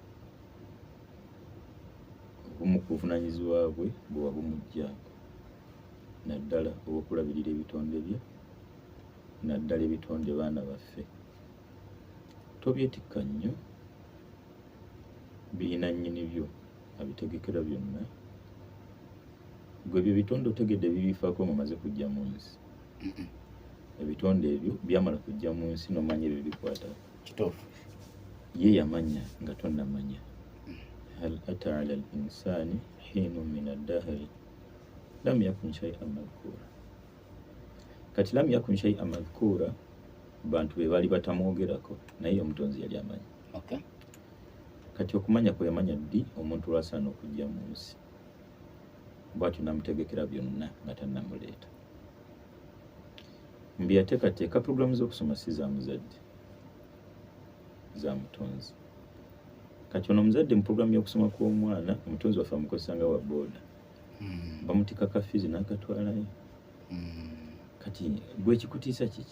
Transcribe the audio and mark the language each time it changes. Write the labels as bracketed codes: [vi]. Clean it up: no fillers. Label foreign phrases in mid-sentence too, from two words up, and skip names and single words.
[lg] obumu kuvunaanyizibwa bwe bwe wabumugjaako naddala obw'okulabirira ebitonde bye naddala ebitonde baana baffe tobyetikka nnyo birina nnyini byo abitegekera byonna gwe ebyo bitonde otegedde bibifaako mumaze kujja mu nsi ebitonde ebyo byamala kujja mu nsi nomanya ebyo bikwata kituufu ye yamanya nga tonnamanya [ar] هل أتى على الإنسان حين من الدهر لم يكن شيئا مذكورا [lg] kati [ar] لم يكن شيئا مذكورا [lg] bantu be bali batamwogerako naye omutonzi yali amanyi okay. Kati okumanya kwe yamanya ddi omuntu lwasaana okujja mu nsi bwatyo namutegekera byonna nga tannamuleeta mbi yateekateeka puroguramu z'okusoma si za muzadde za mutonzi kati ono omuzadde mu puroguramu y'okusoma kw'omwana omutonzi waffe amukozesanga wa booda bamutikaka fiizi n'akatwalayo kati gwe ekikutiisa kiki